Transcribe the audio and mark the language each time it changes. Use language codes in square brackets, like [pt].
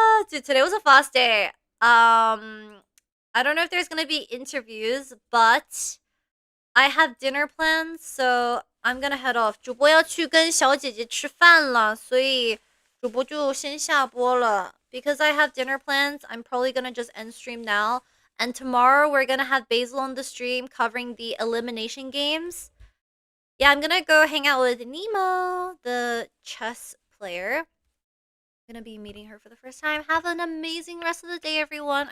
[en] Dude, today was a fast day. I don't know if there's gonna be interviews, but I have dinner plans, so I'm gonna head off. [zh] 主播要去跟小姐姐吃饭了，所以主播就先下播了。 [en] Because I have dinner plans, I'm probably gonna just end stream now. And tomorrow we're gonna have Basil on the stream covering the elimination games. Yeah, I'm gonna go hang out with Nemo, the chess player. I'm gonna be meeting her for the first time. Have an amazing rest of the day, everyone.